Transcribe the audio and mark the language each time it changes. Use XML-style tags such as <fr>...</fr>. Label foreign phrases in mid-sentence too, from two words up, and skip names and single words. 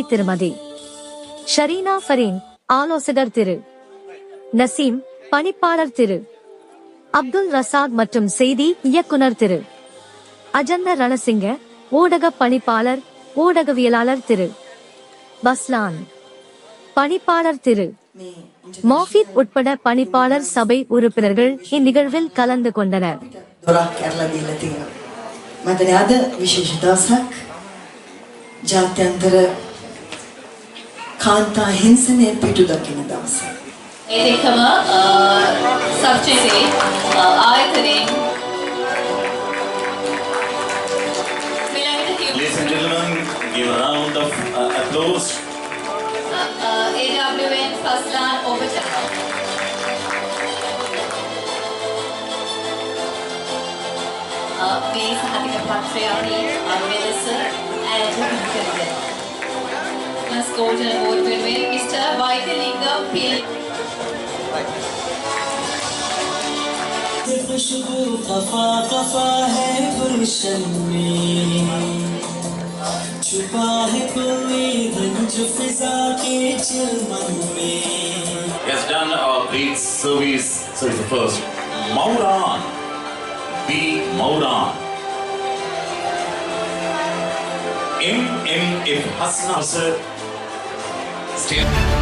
<ta>திருமதி ஷரீனா ஃபரீன், ஆலோசகர் திரு நசீம், பணிப்பாளர் திரு அப்துல் ரசாக் மற்றும் செய்தி இயக்குனர் திரு அஜந்த ரணசிங்க, ஊடக பணிப்பாளர் ஊடகவியலாளர் திரு பஸ்லான், பணிப்பாளர் திரு மோஃபித் உட்பட பணிப்பாளர் சபை உறுப்பினர்கள் இந்நிகழ்வில் கலந்து கொண்டனர்.</ta> <si>ඒකම සබ්ජෙක්ටේ ආයතනයේ</si> <en>Ladies and gentlemen, give a round of applause. AWN Faslan Overton.</en> <si>මේ සහතික පත්‍රය අපි මෙලෙස ඇයට පිළිගන්නවා.</si> <en>Let's go to the board with Mr. Vaikalingam P.</en> <hi>खुशबू खफा खफा है गुलशन में, छुपा है कोई रंज फिजा के चिलमन में.</hi> <en>He has done our great service. So it's the first. Mauran. B. Mauran. MF Hasna. Sir. Stay.</en>